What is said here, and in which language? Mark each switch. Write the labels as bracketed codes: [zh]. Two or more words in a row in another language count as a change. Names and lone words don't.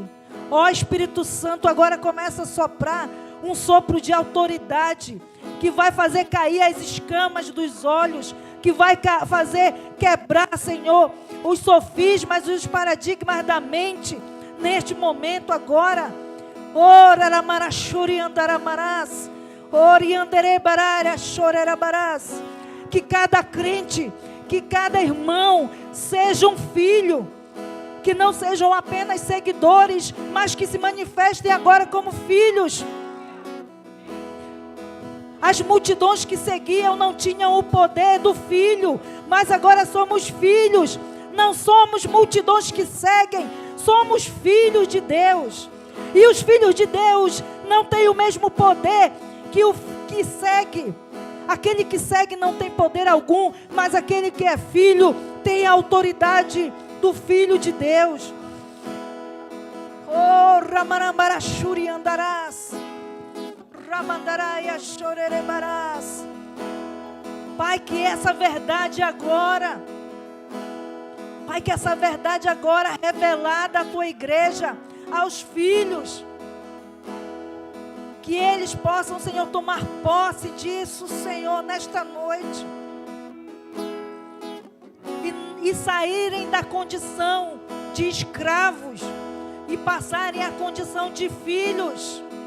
[pt] Ó Espírito Santo, agora começa a soprar um sopro de autoridade que vai fazer cair as escamas dos olhos, que vai fazer quebrar, Senhor, os sofismas e os paradigmas da mente neste momento agora. Ora marachuri andaramarás, oriandere barara chorerabarás. Que cada crente, que cada irmão seja um filho, que não sejam apenas seguidores, mas que se manifestem agora como filhos. As multidões que seguiam não tinham o poder do filho, mas agora somos filhos. Não somos multidões que seguem, somos filhos de Deus. E os filhos de Deus não têm o mesmo poder que o que segue. Aquele que segue não tem poder algum, mas aquele que é filho tem a autoridade do Filho de Deus. Oh, Ramarambarachuri andarás, Ramandaraya chorerebarás. Pai, que essa verdade agora, Pai, que essa verdade agora revelada à tua igreja, aos filhos, que eles possam, Senhor, tomar posse disso, Senhor, nesta noite, e saírem da condição de escravos e passarem à condição de filhos.